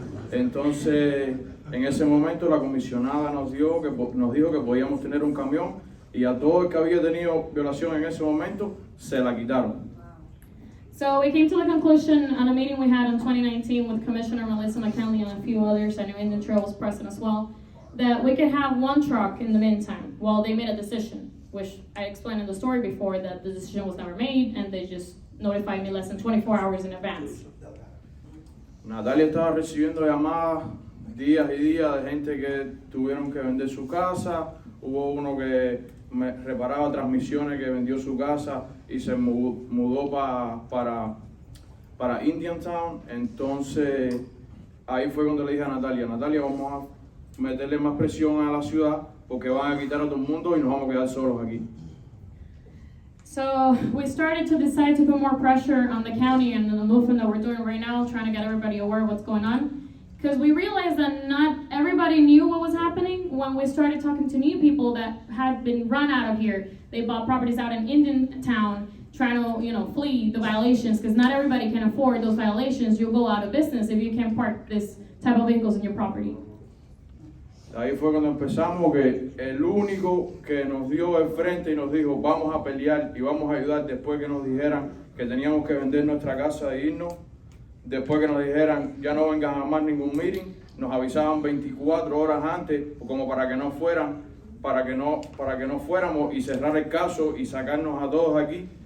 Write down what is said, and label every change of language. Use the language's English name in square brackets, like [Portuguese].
[Spanish] Entonces, en ese momento la comisionada nos dijo que podíamos tener un camión y a todo el que había tenido violación en ese momento se la quitaron. [English] So we came to the conclusion on a meeting we had in 2019 with Commissioner Melissa McKinley and a few others, I know Indian Trail was present as well, that we could have one truck in the meantime while they made a decision, which I explained in the story before that the decision was never made and they just notified me less than 24 hours in advance. [Spanish] Natalia estaba recibiendo llamadas días y días de gente que tuvieron que vender su casa. Hubo uno que reparaba transmisiones que vendió su casa y se mudó para Indiantown. Entonces ahí fue cuando le dije a Natalia, vamos a meterle más presión a la ciudad porque van a quitar a todo el mundo y nos vamos a quedar solos aquí. [English] So we started to decide to put more pressure on the county and the movement that we're doing right now, trying to get everybody aware of what's going on. Because we realized that not everybody knew what was happening when we started talking to new people that had been run out of here. They bought properties out in Indiantown, trying to, flee the violations, because not everybody can afford those violations. You'll go out of business if you can't park this type of vehicles in your property. [Spanish] Ahí fue cuando empezamos que el único que nos dio el frente y nos dijo vamos a pelear y vamos a ayudar después que nos dijeran que teníamos que vender nuestra casa e irnos. Después que nos dijeran, ya no vengan a más ningún meeting, nos avisaban 24 horas antes, como para que no fuéramos y cerrar el caso y sacarnos a todos aquí.